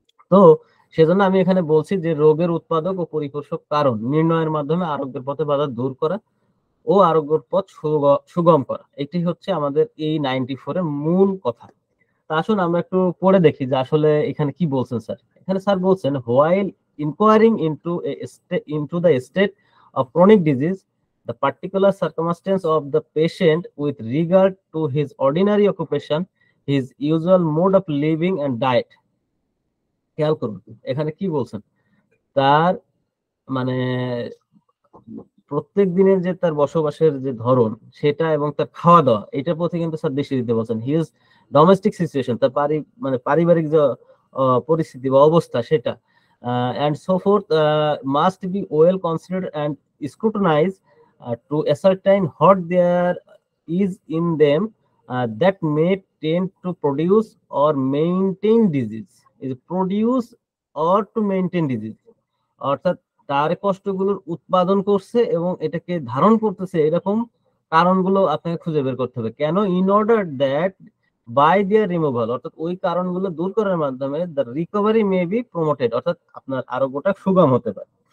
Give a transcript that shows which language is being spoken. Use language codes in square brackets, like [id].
[bn] তো সেজন্য আমি এখানে বলছি যে রোগের উৎপাদক ও পরিপোষক কারণ নির্ণয়ের মাধ্যমে আরোগ্যের পথে বাধা দূর করা ও আরোগ্যের পথ সুগম করা, এটি হচ্ছে আমাদের এই 94 এর মূল কথা। তা আসুন আমরা একটু পড়ে দেখি যে আসলে এখানে কি বলছেন স্যার। এখানে স্যার বলছেন, [en] While enquiring into the state of chronic disease, the particular circumstance of the patient with regard to his ordinary occupation, his usual mode of living and diet. [bn] খেয়াল করুন এখানে কি বলছেন, তার মানে প্রত্যেক দিনের যে তার বসবাসের যে ধরন সেটা এবং তার খাওয়া দাওয়া, এটার প্রতি কিন্তু স্যার দৃষ্টি দিতে বলছেন। [en] his domestic situation, [bn] তার পারিবারিক যে পরিস্থিতি বা অবস্থা সেটা, [en] and so forth, must be well considered and scrutinized to ascertain what there is in them that may tend to produce or maintain disease. Is produce or to maintain disease, [bn] অর্থাৎ তার কষ্টগুলোর উৎপাদন করছে এবং এটাকে ধারণ করতেছে, এরকম কারণগুলো আপনাকে খুঁজে বের করতে হবে। কেন? [en] in order that by their removal, [bn] অর্থাৎ ওই কারণগুলো দূর করার মাধ্যমে [en] the recovery may be promoted, [bn] অর্থাৎ আপনার আরোগ্যটা সুগম হতে পারে।